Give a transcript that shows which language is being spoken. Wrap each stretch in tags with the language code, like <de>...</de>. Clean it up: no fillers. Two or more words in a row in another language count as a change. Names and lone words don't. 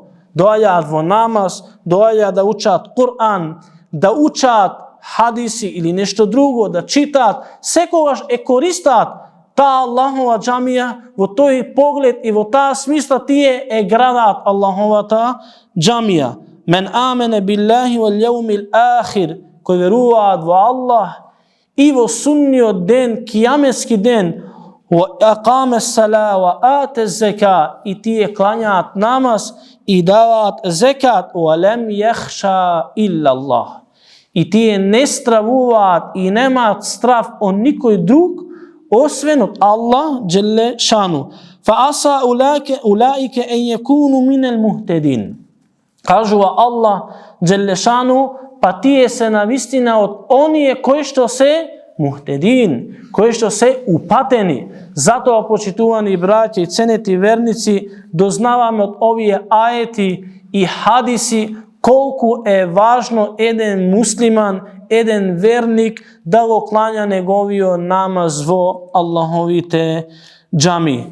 <mk>Доаѓаат во намаз, доаѓаат да учат Кур'ан, да учат хадиси или нешто друго, да читаат, секогаш е користат таа Аллахова џамија, во тој поглед и во таа смисла тие е градаат Аллаховата џамија.</mk> <ar>من آمن بالله واليوم الآخر,</ar> <mk>кој веруваат во Аллах и во судниот ден, кијаметски ден,</mk> <ar>وأقام الصلاة وآتى الزكاة,</ar> <mk>и тие клањаат намаз и даваат зекат,</mk> <ar>ولم يخش إلا الله,</ar> <mk>и тие не стравуваат и немаат страв од никој друг освен од Аллах</mk> <ar>جل شأنه. فعسى أولئك أن يكونوا من المهتدين,</ar> <mk>кажува Аллах</mk> <ar>جل شأنه,</ar> <mk>па тие се навистина од оние кои што се мухтедин, кои што се упатени. Затоа, почитувани браќа и ценети верници, дознаваме од овие аети и хадиси колку е важно еден муслиман, еден верник да го клања неговиот намаз во Аллаховите џами.</mk>